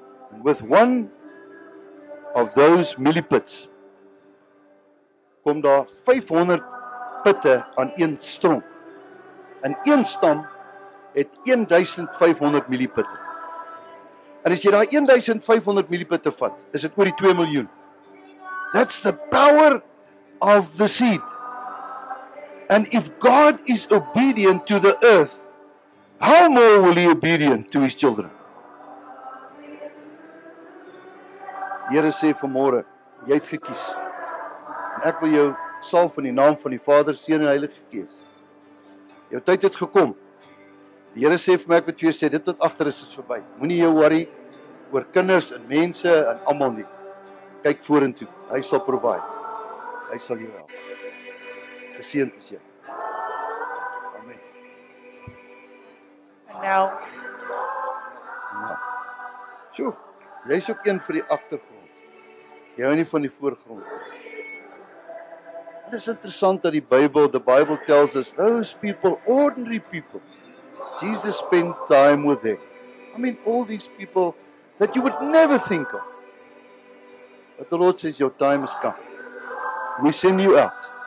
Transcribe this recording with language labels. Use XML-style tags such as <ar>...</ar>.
<en>And with one of those milliputs</en> <af>kom daar 500 pitte aan een stronk. En een stam het 1500 milliputte. En as jy daai 1500 milliputte vat, is dit oor die 2 miljoen.</af> <en>That's the power of the seed. And if God is obedient to the earth, how more will he be obedient to his children?</en> <af>Die Here sê vanmôre, jy het gekies. En ek wil jou salf in die naam van die Vader, Seun en Heilige Gees. Jou tyd het gekom. Die Here sê vir my, ek moet vir jou sê, dit wat agter is verby. Moenie jou worry oor kinders en mense en almal nie. Kyk vorentoe. Hy sal provide. Hy sal jou help. Geseënd is jy. Amen. En nou, Ja. So, jy's ook een vir die agtergrond. Jy hou nie van die voorgrond nie. Dit is interessant dat</af> <en>the Bible tells us, those people, ordinary people, Jesus spent time with them. I mean, all these people that you would never think of. But the Lord says, your time has come. We send you out.</en>